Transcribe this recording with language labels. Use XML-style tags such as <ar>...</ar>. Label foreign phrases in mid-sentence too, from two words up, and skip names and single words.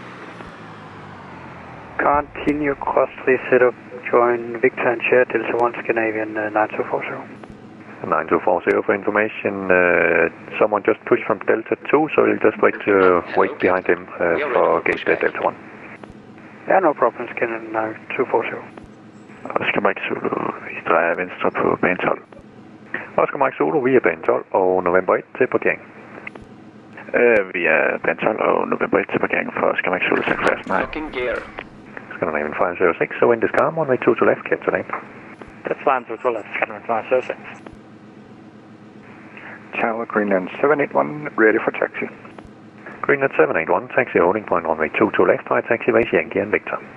<en>Continue cross 30, join Victor and share Delta 1 Scandinavian 9240. 9240 for information, someone just pushed from Delta 2, so you'll just wait behind him for gate Delta 1. Ja, no problem, Scandinavian 9240.</en> <da>Oscar Mike Zulu, vi drejer venstre på bane 12. Oscar Mike Zulu, vi er bane 12 og november 1 til parkering. Vi er bane 12 og november 1 til parkering for Oscar Mike Zulu 66.</da> <en>Looking gear. Scandinavian 506, so wind is calm, runway 2 to left, clear to land. That's fine, 2 to left, Scandinavian 506. Tower, Greenland 781, ready for taxi. Greenland 781, taxi holding point runway 2 to left, right taxiways Yankee and Victor.</en>